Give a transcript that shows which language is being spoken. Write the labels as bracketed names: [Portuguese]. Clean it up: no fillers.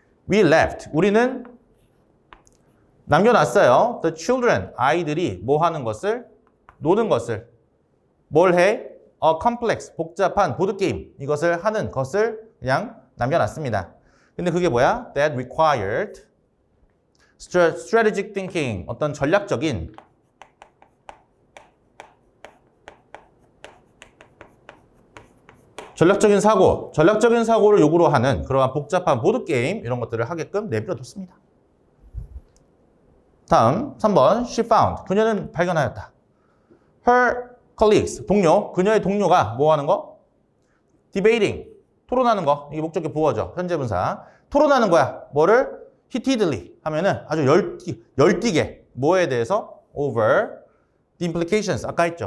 [English] We left. 우리는 남겨놨어요. The children. [Korean] 아이들이 뭐 하는 것을? 노는 것을. 뭘 해? A complex. 복잡한 보드게임. 이것을 하는 것을 그냥 남겨놨습니다. 근데 그게 뭐야? [English] That required strategic thinking. [Korean] 어떤 전략적인 사고, 전략적인 사고를 요구로 하는 그러한 복잡한 보드게임 이런 것들을 하게끔 내버려뒀습니다. 다음 3번 She found, 그녀는 발견하였다. Her colleagues, 동료, 그녀의 동료가 뭐 하는 거? Debating, 토론하는 거. 이게 목적격 보어죠. 현재 분사. 토론하는 거야. 뭐를? Heatedly 하면은 아주 열띠게 뭐에 대해서? [English] Over the implications, 아까 했죠.